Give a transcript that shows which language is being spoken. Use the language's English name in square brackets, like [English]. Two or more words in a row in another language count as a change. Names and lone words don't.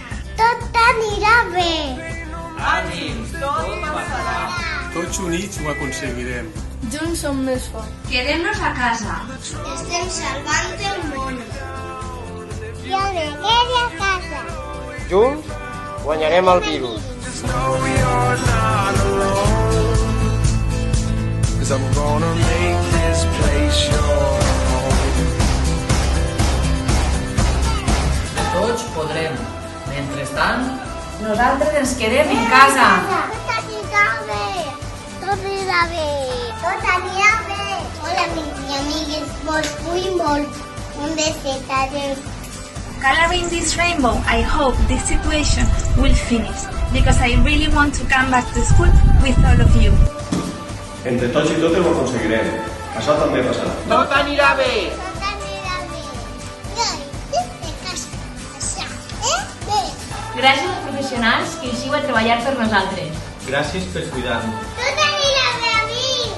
[Catalan] Tot anirà bé. Ànims, tot passarà. Tots units ho aconseguirem. Junts som més forts. Quedem-nos a casa. Estem salvant el món. Jo me quedo a casa. Junts guanyarem el virus. [English] Just know you're not alone, 'cause I'm gonna make this place your home. [Catalan] Tots podrem. Mentrestant, nosaltres ens quedem en casa. Tot anirà bé. Tot anirà bé. Tot anirà bé. Hola, amics i amigues. Vos vull molt. Un beset. Adéu. [English] Coloring this rainbow, I hope this situation will finish, because I really want to come back to school with all of you. [Catalan] Entre tots i totes ho aconseguirem. Això també passarà. Tot anirà bé. Tot anirà bé. Jo, de casa. Això. Bé. Gràcies als professionals que eixiu a treballar per nosaltres. Gràcies per cuidar-nos. Tot anirà bé, amics.